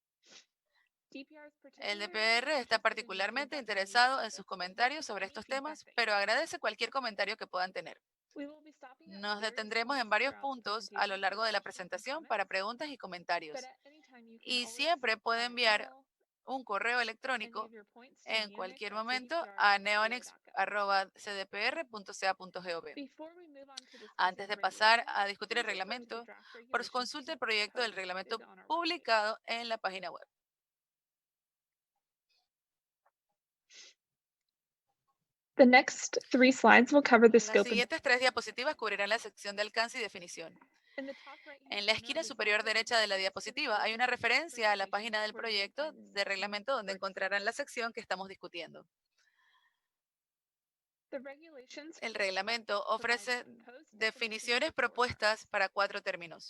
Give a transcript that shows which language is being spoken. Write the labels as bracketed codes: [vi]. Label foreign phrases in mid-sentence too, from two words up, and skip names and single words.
[es] El DPR está particularmente interesado en sus comentarios sobre estos temas, pero agradece cualquier comentario que puedan tener. Nos detendremos en varios puntos a lo largo de la presentación para preguntas y comentarios. Y siempre puede enviar un correo electrónico en cualquier momento a neonix@cdpr.ca.gov. Antes de pasar a discutir el reglamento, consulte el proyecto del reglamento publicado en la página web. [en] The next 3 slides will cover the [es] Las [en] scope and [es] siguientes 3 diapositivas cubrirán la sección de alcance y definición. En la esquina superior derecha de la diapositiva hay una referencia a la página del proyecto de reglamento donde encontrarán la sección que estamos discutiendo. El reglamento ofrece definiciones propuestas para 4 términos.